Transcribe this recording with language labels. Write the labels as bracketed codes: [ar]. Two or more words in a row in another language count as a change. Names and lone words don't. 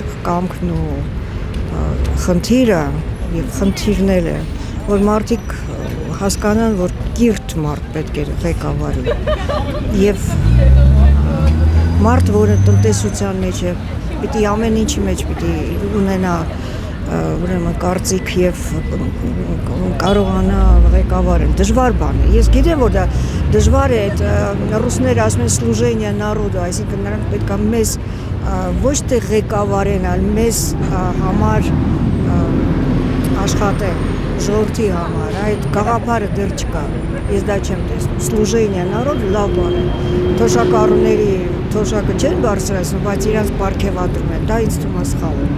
[hy] կամքն ու խնդիրը եւ խնդիրները, որ մարդիկ հասկանան, որ կիրթ մարդ պետք է ղեկավարի եւ մարդ, որը տնտեսության մեջ է, պիտի ամեն ինչի մեջ պիտի ունենա ուրեմն կարծիք եւ կարողանա ղեկավարել։ Դժվար բան է։ Ես գիտեմ, որ դա դժվար է, այդ ռուսները ասում են [ru] служение народу, [hy] այսինքն նրանք պետք է մեզ ոչ թե ղեկավարեն, այլ մեզ համար աշխատեն, ժողովրդի համար։ Այդ գաղափարը դեռ չկա։ Ես դա չեմ տեսնում։ [ru] Служение народу [hy] լավ բան է։ Թոշակառուների թոշակը չեն բարձրացնում, բայց իրանց պարգևատրում են, դա ինձ թվում է սխալ է։